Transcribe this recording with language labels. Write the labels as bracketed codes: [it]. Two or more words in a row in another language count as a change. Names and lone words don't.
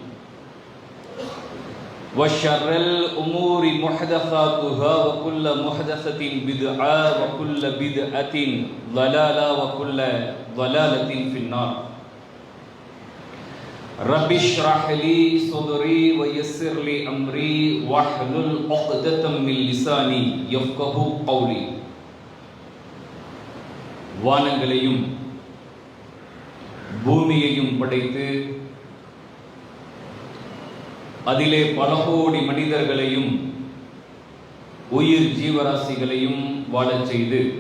[ar] وشر الأمور محدثاتها وكل محدثة بدعة وكل بدعة ضلالة وكل ضلالة في النار رب اشرح لي صدري ويسر لي أمري واحلل عقدة من لساني يفقهوا قولي [ta] வானங்களையும் பூமியையும் படைத்து அதிலே பல கோடி மனிதர்களையும் உயிர் ஜீவராசிகளையும் வாழச் செய்து